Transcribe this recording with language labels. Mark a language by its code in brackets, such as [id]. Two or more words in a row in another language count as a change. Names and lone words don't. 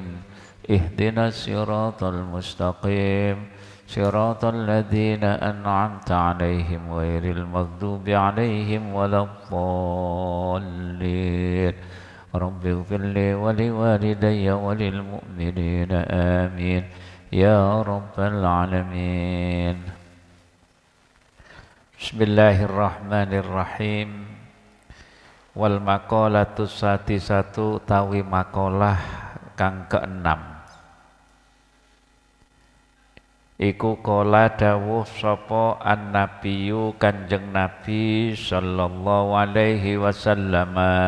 [ar] اهدنا الصراط المستقيم صراط الذين أنعمت عليهم غير المغضوب عليهم ولا الضالين. رب اغفر لي ولوالدي وللمؤمنين آمين يا رب العالمين. بسم الله الرحمن الرحيم. والمقالة السادسة [jv] tawi makalah kang keenam iku kala dawuh sapa an-nabiyyu Kanjeng Nabi [ar] صلى الله عليه وسلم.